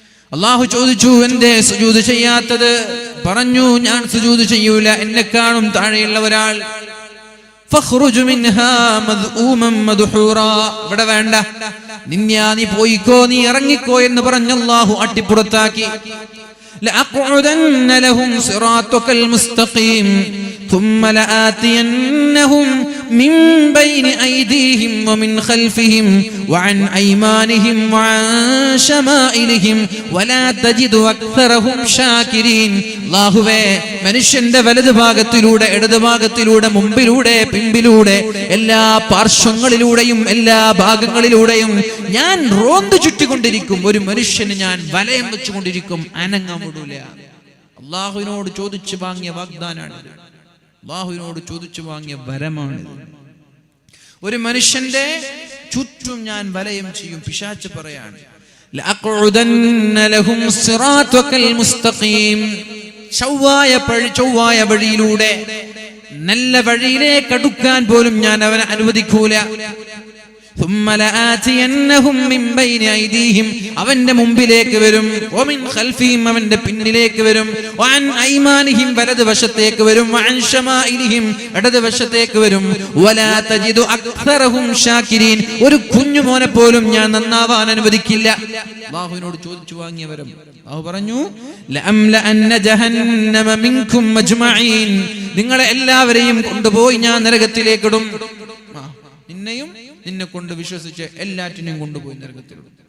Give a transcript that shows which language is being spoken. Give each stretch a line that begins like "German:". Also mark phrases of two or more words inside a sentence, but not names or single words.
Malayalam: അള്ളാഹു ചോദിച്ചു, എന്തേ സുജൂദ് ചെയ്യാത്തത്? പറഞ്ഞു, ഞാൻ സുജൂദ് ചെയ്യൂല, എന്നെ കാണും താഴെയുള്ള ഒരാൾ.
Arabic: فاخرج منها مذءوما مدحورا,
Malayalam: ഇവിടെ വേണ്ട, നീ പോയിക്കോ, നീ ഇറങ്ങിക്കോ എന്ന് പറഞ്ഞ് അള്ളാഹു അട്ടിപ്പുറത്താക്കി.
Arabic: لأقعدن لهم صراطك المستقيم ثم لآتينهم من بين أيديهم ومن خلفهم وعن أيمانهم وعن شمائلهم ولا تجد أكثرهم شاكرين.
Malayalam: അല്ലാഹുവേ, മനുഷ്യന്റെ വലതു ഭാഗത്തിലൂടെ, ഇടതു ഭാഗത്തിലൂടെ, മുമ്പിലൂടെ, പിമ്പിലൂടെ, എല്ലാ പാർശ്വങ്ങളിലൂടെയും എല്ലാ ഭാഗങ്ങളിലൂടെയും ഞാൻ റോന്തു ചുറ്റിക്കൊണ്ടിരിക്കും. ഒരു മനുഷ്യന് ഞാൻ വലയം വെച്ചുകൊണ്ടിരിക്കും, അനങ്ങാൻ വിടൂല. അള്ളാഹുവിനോട് ചോദിച്ചു വാങ്ങിയ വാഗ്ദാനാണ്, അല്ലാഹുവിനോട് ചോദിച്ചു വാങ്ങിയ വരമാണ്. ഒരു മനുഷ്യന്റെ ചുറ്റും ഞാൻ വലയം ചെയ്യും. പിശാച് പറയാണ്,
Arabic: لأقعدن لهم صراطك المستقيم,
Malayalam: ചൊവ്വായ വഴിയിലൂടെ, നല്ല വഴിയിലേക്ക് അടുക്കാൻ പോലും ഞാൻ അവനെ അനുവദിക്കൂല.
Arabic: ثم لآتينهم من بين أيديهم,
Malayalam: അവന്റെ മുമ്പിലേക്ക് വരും,
Arabic: ومن خلفهم,
Malayalam: അവന്റെ പിന്നിലേക്ക് വരും,
Arabic: وعن أيمانهم,
Malayalam: വലതു വശത്തേക്ക് വരും,
Arabic: وعن شمائلهم,
Malayalam: ഇടതു വശത്തേക്ക് വരും,
Arabic: ولا تجد أكثرهم شاكرين,
Malayalam: ഒരു കുഞ്ഞുമോനെ പോലും ഞാൻ നന്നാവാൻ അനുവദിക്കില്ല. അല്ലാഹുവിനോട് ചോദിച്ചു വാങ്ങിയവരും അല്ലാഹു പറഞ്ഞു,
Arabic: لأملأن جهنم منكم أجمعين,
Malayalam: നിങ്ങളെ എല്ലാവരെയും കൊണ്ടുപോയി ഞാൻ നരകത്തിലേക്ക് ഇടും. നിന്നെയും നിന്നെ കൊണ്ട് വിശ്വസിച്ച് എല്ലാറ്റിനെയും കൊണ്ടുപോയി നരകത്തിലിടും.